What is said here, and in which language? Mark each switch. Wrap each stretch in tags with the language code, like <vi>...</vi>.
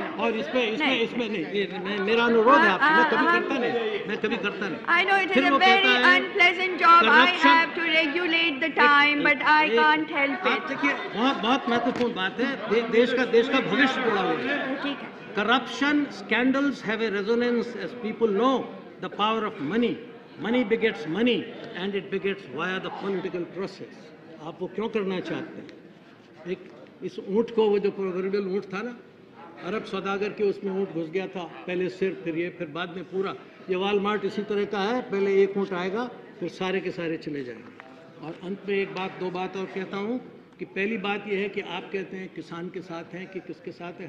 <hi>और इसमें नहीं, मेरा अनुरोध है आपसे, मैं कभी करता नहीं।</hi> <en>I know it is a very unpleasant job. I have to regulate the time, but I can't help it.</en> <hi>देखिए, बहुत महत्वपूर्ण बात है, देश का भविष्य जुड़ा हुआ है। ठीक है।</hi> <en>Corruption scandals have a resonance, as people know the power of money. Money begets money and it begets via the political process.</en> <hi>आप वो क्यों करना चाहते हैं? एक इस ऊँट को, वो जो प्रोवर्बियल ऊँट था ना, अरब सौदागर के उसमें ऊँट घुस गया था, पहले सिर फिर ये फिर बाद में पूरा। ये वालमार्ट इसी तरह का है, पहले एक ऊँट आएगा फिर सारे के सारे चले जाएंगे। और अंत में एक बात, 2 बात और कहता हूँ कि पहली बात यह है कि आप कहते हैं किसान के साथ हैं, कि किसके साथ हैं?</hi>